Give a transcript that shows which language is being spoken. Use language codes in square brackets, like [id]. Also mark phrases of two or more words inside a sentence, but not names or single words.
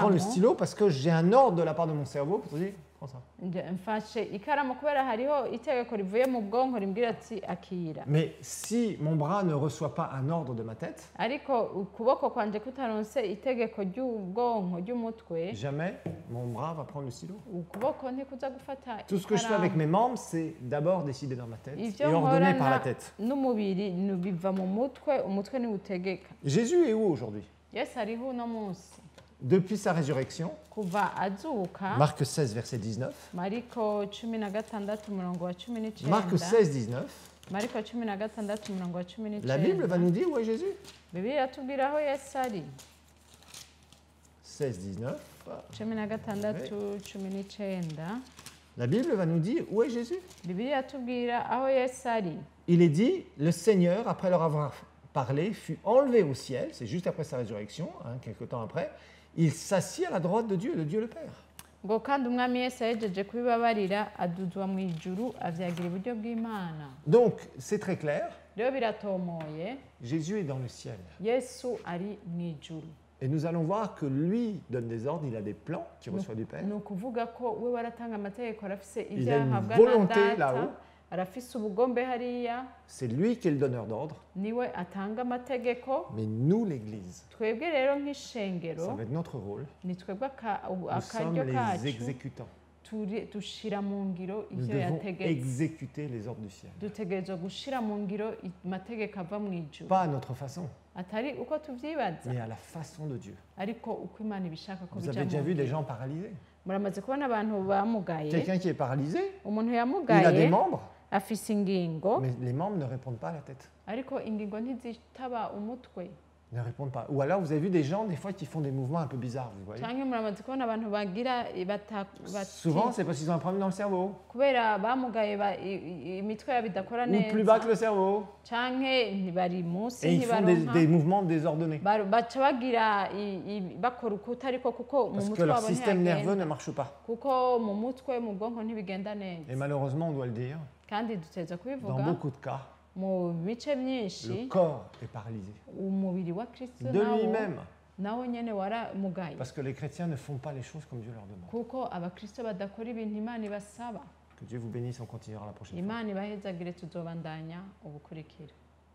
[rn] karamu [fr] stylo parce que j'ai un ordre de la part de mon cerveau pour te dire, prends ça. [rn] mfashe ikaramu kubera hariho itegeko rivuye mu bwonko rimbwira ati akira [fr] Mais si mon bras ne reçoit pas un ordre de ma tête, [rn] ariko ukuboko kwanje kutaronse itegeko ry'ubwonko ry'umutwe [fr] jamais mon bras va prendre le stylo. [rn] ukuboko ntikuza gufata [fr] Tout ce que je fais avec mes membres, c'est d'abord décider dans ma tête et [rn] ivyo [fr] ordonner par la [rn] nkorana [fr] tête. [rn] n'umubiri biva mu mutwe umutwe niwo utegeka [fr] Jésus est où aujourd'hui? [rn] yesu ariho uno munsi [fr] Depuis sa résurrection, [rn] kuva azuka [fr] Marc 16, verset 19. [rn] mariko 16 umurongo wa 19 [fr] Marc 16, 19. [rn] mariko 16 umurongo wa [fr] La Bible va [rn] 19 [fr] nous dire où est Jésus. [rn] bibiliya iratubwira aho yesu ari [fr] 16, 19. [rn] 16 [fr] La Bible va nous dire où est Jésus. [rn] bibiliya iratubwira aho yesu ari [fr] Il est dit, le Seigneur, après leur avoir parlé, fut enlevé au ciel, c'est juste après sa résurrection, quelque temps après, il s'assit à la droite de Dieu le Père. [rn] ngo kandi umwami yesu yahejeje kubibabarira aduzwa mu ijuru avyagira iburyo bw'imana [fr] Donc, c'est très clair, [rn] rero biratomoye [fr] Jésus est dans le ciel. [rn] yesu ari mu ijuru [fr] Et nous allons voir que lui donne des ordres, il a des plans qu'il reçoit du Père. [rn] ni ukuvuga ko we waratanga amategeko arafise [fr] Il [rn] ibyo [fr] a une [rn] yahabwa na [fr] volonté [rn] data [fr] là-haut. [rn] arafise ubugombe hariya [fr] C'est lui qui est le donneur d'ordre, [rn] niwe atanga amategeko [fr] mais nous, l'Église, [rn] twebwe rero nk'ishengero [fr] ça va être notre rôle. [rn] ni twebwe [fr] Nous sommes [rn] akaryo [fr] les [rn] kacu [fr] exécutants. [rn] dushira mu ngiro [fr] Nous [rn] ivyo [fr] devons [rn] yategetse [fr] exécuter les ordres du ciel. [rn] dutegerezwa gushira mu ngiro amategeko ava mu ijuru [fr] Pas à notre façon, [rn] atari uko tuvyibaza [fr] mais à la façon de Dieu. [rn] ariko uko imana ibishaka ko [fr] Vous [rn] bija [fr] avez [rn] mu [fr] déjà vu des [rn] ngiro [fr] gens paralysés. [rn] muramaze kubona abantu bamugaye [fr] Quelqu'un qui est paralysé, [rn] umuntu [fr] il a des [rn] yamugaye [fr] membres, [rn] afise ingingo [fr] mais les membres ne répondent pas à la tête. [rn] ariko ingingo ntizitaba umutwe [fr] Ne répondent pas. Ou alors vous avez vu des gens des fois qui font des mouvements un peu bizarres, vous voyez. [rn] canke muramaze kubona abantu bagira [fr] Souvent c'est parce qu'ils ont un problème dans le cerveau. [rn] kubera bamugaye imitwe yabo idakora [fr] Ou plus bas que [rn] neza [fr] le cerveau. [rn] canke ntibari munsi [fr] Et ils font des [rn] ntibaronka [fr] mouvements désordonnés. [rn] baca bagira bakora ukuta ariko kuko mu [fr] Parce que [rn] mutwe [fr] leur [rn] wabo [fr] système nerveux [rn] ntihagenda [fr] ne marche pas. [rn] kuko mu mutwe mu bwonko ntibigenda [fr] Et [rn] neza [fr] malheureusement, on doit le dire, [rn] kandi duteza [fr] dans [rn] kubivuga [fr] beaucoup de cas, [rn] mu bice [fr] le [rn] byinshi [fr] corps est paralysé. [rn] umubiri wa kristo [fr] De lui-même. [rn] nawo nyene waramugaye [fr] Parce que les chrétiens ne font pas les choses comme Dieu leur demande. [rn] kuko abakristo badakora ibintu imana ibasaba [fr] Que Dieu vous bénisse, on continuera la prochaine fois. [rn] imana ibahezagire tuzobandanya ubukurikira